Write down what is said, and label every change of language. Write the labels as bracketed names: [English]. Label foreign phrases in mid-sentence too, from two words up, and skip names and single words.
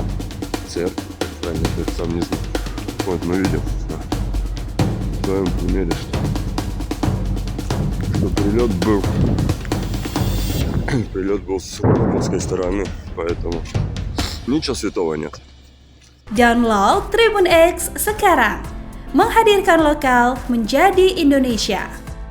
[Russian] Церковь, правильно, я сам не знаю. Вот мы видим на своем примере, что прилет был с украинской стороны, поэтому ничего святого нет. [Indonesian] Download Tribun X sekarang, menghadirkan lokal menjadi Indonesia.